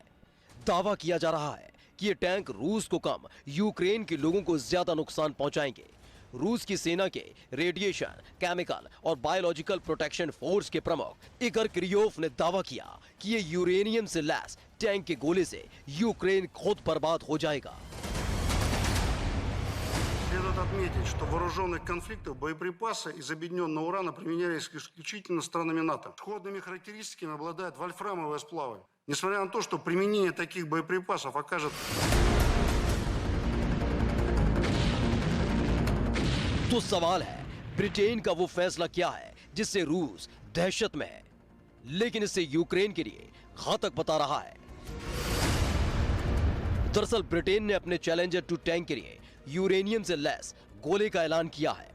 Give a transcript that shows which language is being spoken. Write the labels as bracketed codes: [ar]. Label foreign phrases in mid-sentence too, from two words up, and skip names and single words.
[hi] दावा किया जा रहा है कि ये टैंक रूस को कम, यूक्रेन के लोगों को ज्यादा नुकसान पहुंचाएंगे। रूस की सेना के [en] radiation, chemical [hi] और [en] biological protection force [hi] के प्रमुख इगर किरियोव ने दावा किया कि ये यूरेनियम से लैस टैंक के गोले से यूक्रेन खुद बर्बाद हो जाएगा। [ru] Следует отметить, что в вооруженных конфликтах боеприпасы из объединенного урана применялись исключительно странами НАТО. Сходными характеристиками обладают вольфрамовые сплавы. Несмотря на то, что применение таких боеприпасов окажет... [hi] तो सवाल है, ब्रिटेन का वो फैसला क्या है जिससे रूस दहशत में है, लेकिन इसे यूक्रेन के लिए घातक बता रहा है। दरअसल ब्रिटेन ने अपने चैलेंजर 2 टैंक के लिए यूरेनियम से लैस गोले का ऐलान किया है।